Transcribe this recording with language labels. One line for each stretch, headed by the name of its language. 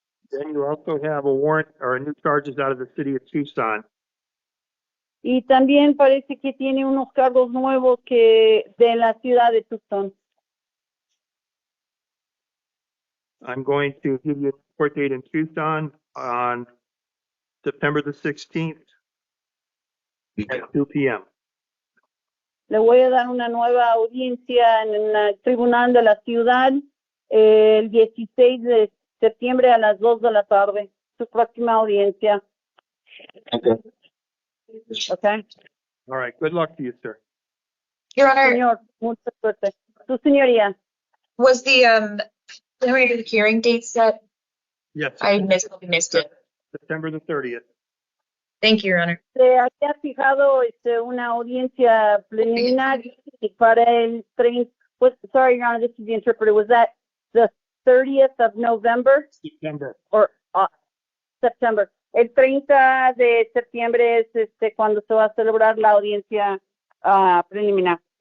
English: Then you also have a warrant or new charges out of the city of Tucson.
Spanish: Y también parece que tiene unos cargos nuevos de la ciudad de Tucson.
English: I'm going to give you a court date in Tucson on September the 16th at 2 p.m.
Spanish: Le voy a dar una nueva audiencia en el tribunal de la ciudad el 16 de septiembre a las 2 de la tarde. Su próxima audiencia.
English: Okay. Okay. All right. Good luck to you, sir. Your Honor,
Spanish: Señor, mucha suerte. Su señoría.
English: was the preliminary hearing date set? Yes. I missed it. September the 30th. Thank you, Your Honor.
Spanish: Se había fijado una audiencia preliminar para el 30.
English: Sorry, Your Honor, this is the interpreter. Was that the 30th of November September. or September?
Spanish: El 30 de septiembre es cuando se va a celebrar la audiencia preliminar.